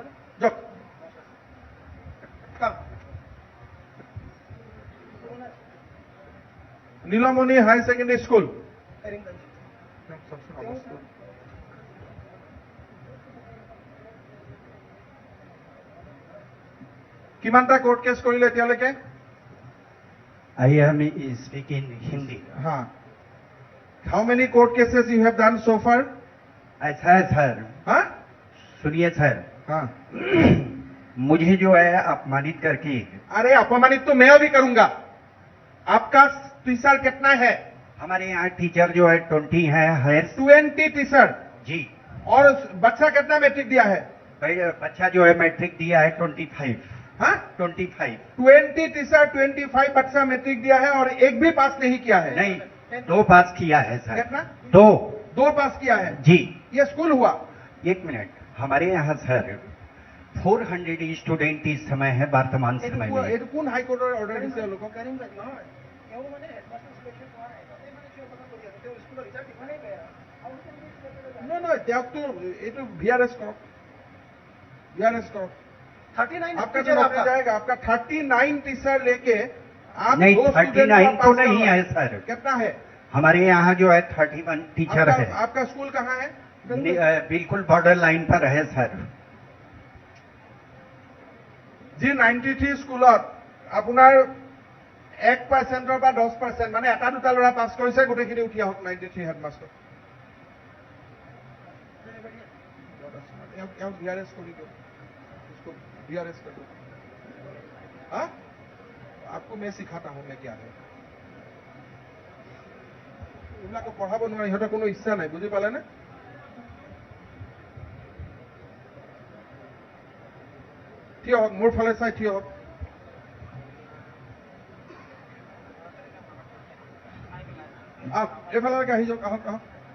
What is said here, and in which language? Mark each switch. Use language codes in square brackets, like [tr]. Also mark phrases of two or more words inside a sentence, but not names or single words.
[as] যাওক। নীলমণি হায়াৰ ছেকেণ্ডেৰী স্কুল। কিমানটা কোৰ্ট কেছ কৰিলে এতিয়ালৈকে? [en] I am speaking Hindi. How many court cases you have done so far? [hi] अच्छा सर, हाँ सुनिए सर, हाँ मुझे जो है अपमानित करके, अरे अपमानित तो मैं भी करूंगा। आपका टीचर कितना है? हमारे यहाँ टीचर जो है 20 है, हायर 20 टीचर जी, और बच्चा कितना मैट्रिक दिया है? बच्चा जो है मैट्रिक दिया है 25। हाँ 25 20 टीचर 25 बच्चा मैट्रिक दिया है और एक भी पास नहीं किया है। नहीं, 2 पास किया है सर। कितना? 2 2 पास किया है, जी ये स्कूल हुआ? 1 मिनट, हमारे यहाँ सर 400 स्टूडेंट इस समय है वर्तमान समय में। [as] এইটো কোন হাইকোৰ্টৰ অৰ্ডাৰ দিছে লোকক? নহয় তেওঁকতো এইটো VRS কৰক, VRS কৰক। [hi] 39 आपका तो नौकरी जाएगा, आपका 39 टीचर लेके आप नहीं 2 student 39 का तो पास नहीं करवाए। है सर, कितना है? हमारे यहाँ जो है 31 टीचर है। आपका स्कूल कहाँ है? बिल्कुल बॉर्डर लाइन पर है सर। [as] जी 93 স্কুলত আপোনাৰ 1% বা 10% মানে এটা দুটা ল'ৰা পাছ কৰিছে, গোটেইখিনি উঠি আহক 93 হেডমাষ্টাৰ। VRS কৰি দিয়ক, [hi] इसको VRS कर दो। हाँ, आपको मैं सिखाता हूँ मैं क्या है। [as] এইবিলাকো পঢ়াব নোৱাৰে, ইহঁতৰ কোনো ইচ্ছা নাই, বুজি পালে নে? থিয় হওক, মোৰ ফালে চাই থিয় হওক। আহক এইফালৈকে আহি যাওক, আহক আহক।